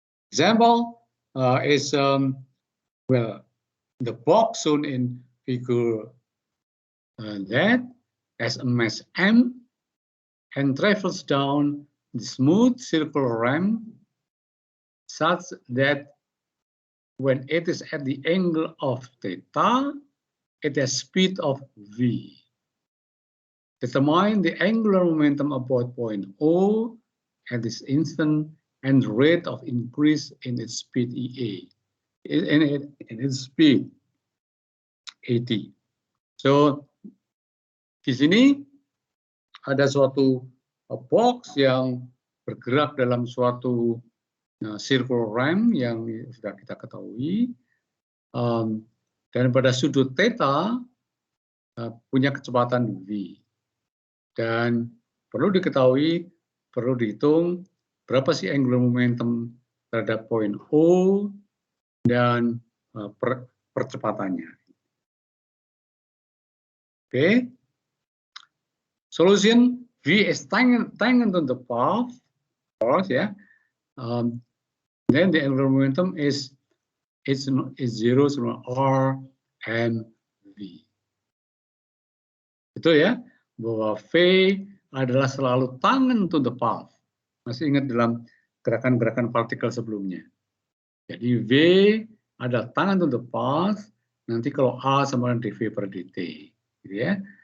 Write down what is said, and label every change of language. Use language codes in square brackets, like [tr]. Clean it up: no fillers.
[en] Example is well, the box shown in figure that has a mass m and travels down the smooth circular ramp such that when it is at the angle of theta, it has speed of v. Determine the angular momentum about point O at this instant and the rate of increase in its speed EA, in its speed AT. [id] So di sini ada suatu box yang bergerak dalam suatu circular ramp yang sudah kita ketahui, dan pada sudut theta punya kecepatan v. Dan perlu diketahui, perlu dihitung berapa sih angular momentum terhadap poin O dan percepatannya. [en] Okay. Solution V is tangent on the path, yeah. Then the angular momentum is 0 sama R and V. [id] Betul ya, bahwa V adalah selalu [en] tangent to the path. [id] Masih ingat dalam gerakan-gerakan partikel sebelumnya. Jadi V adalah [en] tangent to the path, [id] nanti kalau A sama dengan dV per dt. Gitu ya.